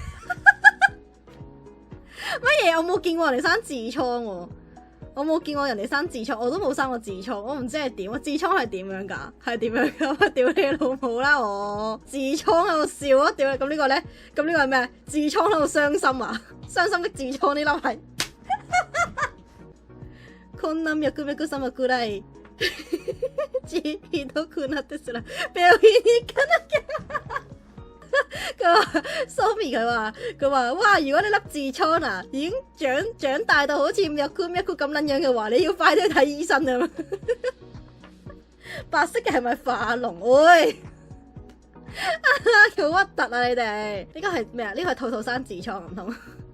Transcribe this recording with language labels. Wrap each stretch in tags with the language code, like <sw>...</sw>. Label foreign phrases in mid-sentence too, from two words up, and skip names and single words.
<yue>乜嘢？我冇見過人哋生痔瘡喎。我冇見過人哋生痔瘡，我都冇生過痔瘡，我唔知係點啊！痔瘡係點樣㗎？係點樣㗎？屌你老母啦！我痔瘡喺度笑啊！屌你！咁呢個咧？咁呢個係咩？痔瘡喺度傷心啊！傷心的痔瘡呢粒係。</yue> <ja>こんな脈々様くらいひどくなってすら病院に行かなきゃ。</ja> <yue>佢話 Sophie 佢話哇，如果你粒痔瘡啊已經長大到好似Miaku Miaku咁撚樣嘅話，你要快啲去睇醫生啊！白色嘅係咪化膿？喂，好核突啊！你哋呢個係咩啊？呢個係兔生痔瘡唔通？</yue>